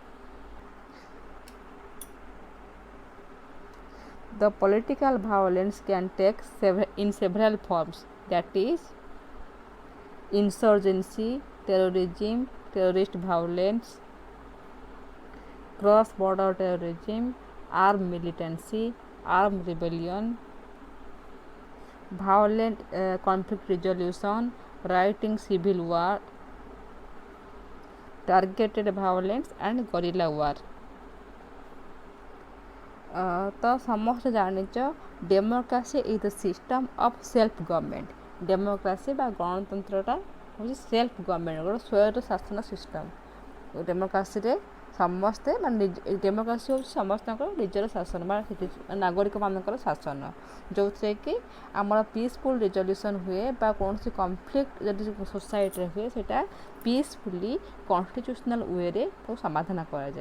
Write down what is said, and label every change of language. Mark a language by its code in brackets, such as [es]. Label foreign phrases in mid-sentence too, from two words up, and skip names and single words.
[en] The political violence can take in several forms, that is, insurgency, terrorism, terrorist violence, cross-border terrorism, armed militancy, armed rebellion, violent conflict resolution, writing civil war, targeted violence, and guerrilla war. [or] ତ ସମସ୍ତେ ଜାଣିଛ [en] democracy is the system of self government. [or] ଡେମୋକ୍ରାସି ବା ଗଣତନ୍ତ୍ରଟା ହେଉଛି [en] self government, [or] ଗୋଟେ ସ୍ୱୟଂ ଶାସନ ସିଷ୍ଟମ୍। ଡେମୋକ୍ରାସିରେ ସମସ୍ତେ ମାନେ ଡେମୋକ୍ରାସି ହେଉଛି ସମସ୍ତଙ୍କର ନିଜର ଶାସନ ବା ନାଗରିକମାନଙ୍କର ଶାସନ, ଯେଉଁଥିରେ କି ଆମର [en] peaceful resolution [or] ହୁଏ ବା କୌଣସି କନଫ୍ଲିକ୍ଟ ଯଦି ସୋସାଇଟିରେ ହୁଏ ସେଇଟା [en] peacefully constitutional way [or] ତାକୁ ସମାଧାନ କରାଯାଏ।